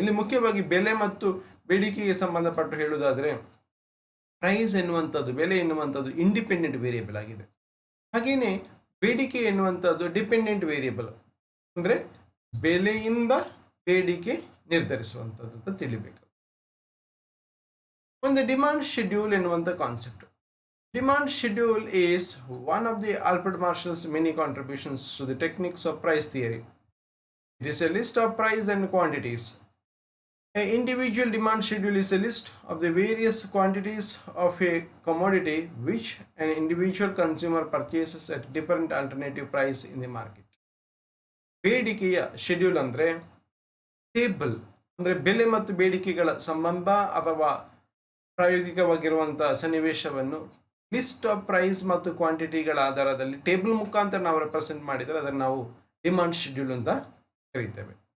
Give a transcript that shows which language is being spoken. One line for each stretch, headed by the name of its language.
Kannada: ಇಲ್ಲಿ ಮುಖ್ಯವಾಗಿ ಬೆಲೆ ಮತ್ತು ಬೇಡಿಕೆಗೆ ಸಂಬಂಧಪಟ್ಟು ಹೇಳುವುದಾದರೆ ಪ್ರೈಸ್ ಎನ್ನುವಂಥದ್ದು, ಬೆಲೆ ಎನ್ನುವಂಥದ್ದು ಇಂಡಿಪೆಂಡೆಂಟ್ ವೇರಿಯೇಬಲ್ ಆಗಿದೆ. ಹಾಗೆಯೇ ಬೇಡಿಕೆ ಎನ್ನುವಂಥದ್ದು ಡಿಪೆಂಡೆಂಟ್ ವೇರಿಯೇಬಲ್, ಅಂದರೆ ಬೆಲೆಯಿಂದ ಬೇಡಿಕೆ ನಿರ್ಧರಿಸುವಂಥದ್ದು ಅಂತ ತಿಳಿಬೇಕು. ಒಂದು ಡಿಮಾಂಡ್ ಶೆಡ್ಯೂಲ್ ಎನ್ನುವಂಥ concept.
English: Demand schedule is one of the Alfred Marshall's many contributions to the techniques of price theory. It is a list of price and quantities. An individual demand schedule is a list of the various quantities of a commodity which an individual consumer purchases at different alternative price in the market.
Kannada: ಬೇಡಿಕೆಯ schedule ಅಂದರೆ table, ಅಂದರೆ ಬೆಲೆ ಮತ್ತು ಬೇಡಿಕೆಗಳ ಸಂಬಂಧ ಅಥವಾ ಪ್ರಾಯೋಗಿಕವಾಗಿರುವಂಥ ಸನ್ನಿವೇಶವನ್ನು list of price ಮತ್ತು ಕ್ವಾಂಟಿಟಿಗಳ ಆಧಾರದಲ್ಲಿ ಟೇಬಲ್ ಮುಖಾಂತರ ನಾವು ರೆಪ್ರೆಸೆಂಟ್ ಮಾಡಿದರೆ ಅದನ್ನು ನಾವು ಡಿಮಾಂಡ್ ಶೆಡ್ಯೂಲ್ ಅಂತ ಕರೀತೇವೆ.